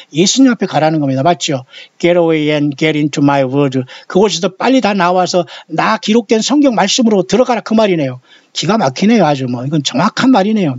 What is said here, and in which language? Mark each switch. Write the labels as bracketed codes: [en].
[ko] 예수님 앞에 가라는 겁니다. 맞죠? [en] Get away and get into my word. [ko] 그곳에서 빨리 다 나와서 나 기록된 성경 말씀으로 들어가라 그 말이네요. 기가 막히네요. 아주 뭐 이건 정확한 말이네요.